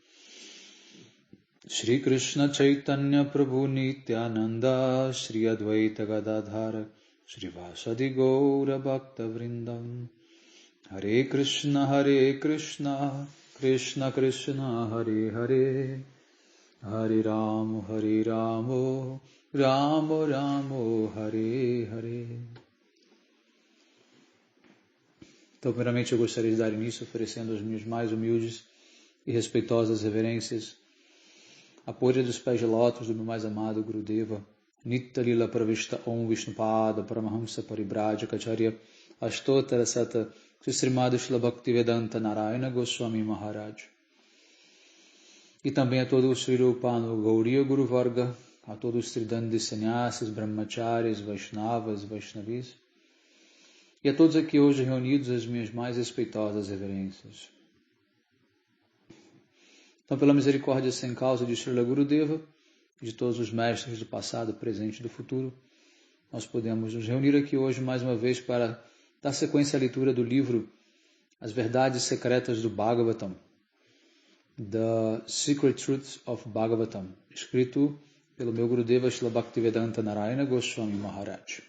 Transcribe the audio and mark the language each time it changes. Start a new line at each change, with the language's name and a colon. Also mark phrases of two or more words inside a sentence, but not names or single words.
Sanskrit: श्री कृष्ण चैतन्य प्रभु नित्यानन्द श्री अद्वैत गदाधर श्री वसादि गौर भक्त वृन्दम् हरे कृष्ण कृष्ण कृष्ण हरे हरे हरे रामो रामो रामो हरे हरे.
Portuguese: Então, primeiramente, eu gostaria de dar início oferecendo as minhas mais humildes e respeitosas reverências à poeira dos pés de lótus do meu mais amado Gurudeva, Nitya Lila Pravishta Om Vishnupada Paramahamsa Paribrajaka Acharya Ashtotara Sata Srimad Shila Bhaktivedanta Narayana Goswami Maharaj. E também a todo o Sri Rupano Gauriya Guru Varga, a todos os Tridandi Sannyasis, Brahmacharis, Vaishnavas, Vaishnavis, e a todos aqui hoje reunidos as minhas mais respeitosas reverências. Então, pela misericórdia sem causa de Srila Gurudeva, e de todos os mestres do passado, presente e do futuro, nós podemos nos reunir aqui hoje mais uma vez para dar sequência à leitura do livro As Verdades Secretas do Bhagavatam, The Secret Truths of Bhagavatam, escrito pelo meu Gurudeva Srila Bhaktivedanta Narayana Goswami Maharaj.